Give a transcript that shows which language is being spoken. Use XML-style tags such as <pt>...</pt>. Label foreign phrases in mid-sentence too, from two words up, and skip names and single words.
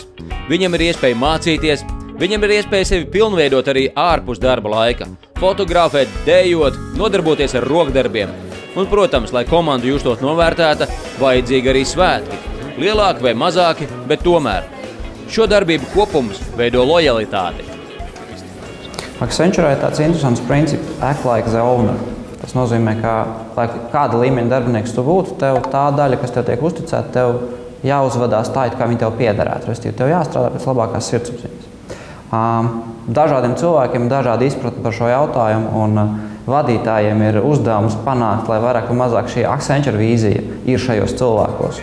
<lv>Viņam ir iespēja mācīties, viņam ir iespēja sevi pilnveidot arī ārpus darba laika, fotografēt, dējot, nodarboties ar rokdarbiem. Un, protams, lai komanda justos novērtēta, vajadzīgi arī svētki. Lielāki vai mazāki, bet tomēr. Šo darbību kopums veido lojalitāti. Accenture ir tāds interesants princips,</lv> <en>act like the owner.</en> <lv>Tas nozīmē, ka, lai kāda līmeņa darbinieks tu būtu, tev tā daļa, kas tev tiek uzticēta, tev jāuzvedās tā, kā viņi tev piederētu. Restīvi, tev jāstrādā pēc labākās sirdsapziņas. Dažādiem cilvēkiem ir dažādi izpratni par šo jautājumu, un vadītājiem ir uzdevums panākt, lai vairāk vai mazāk šī Accenture vīzija ir šajos cilvēkos.</lv>